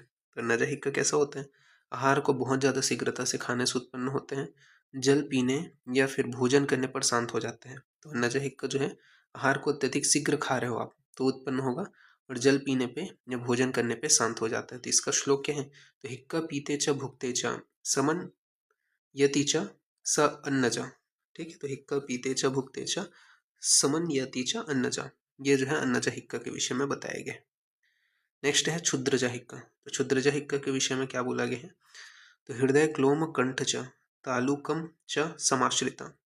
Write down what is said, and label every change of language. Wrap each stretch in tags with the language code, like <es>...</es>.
<hi>तो अन्नजा हिक्का कैसा होता है? आहार को बहुत ज़्यादा शीघ्रता से खाने से उत्पन्न होते हैं, जल पीने या फिर भोजन करने पर शांत हो जाते हैं। तो अन्नजा हिक्का जो है आहार को अत्यधिक शीघ्र खा रहे हो आप तो उत्पन्न होगा, और जल पीने पे या भोजन करने पे शांत हो जाता है। तो इसका श्लोक क्या है?</hi> <sa>तो हिक्का पीते च भुक्ते च समन यति च स अन्नजा।</sa> <hi>ठीक है, तो</hi> <sa>हिक्का पीते च भुक्ते च समन यति च अन्नजा,</sa> <hi>ये जो है अन्नजा हिक्का के विषय में बताया गया। नेक्स्ट है क्षुद्रजा हिक्का। तो क्षुद्रजा हिक्का के विषय में क्या बोला गया है?</hi> <sa>तो हृदय क्लोम कंठ च तालुकम च समाश्रिता।</sa>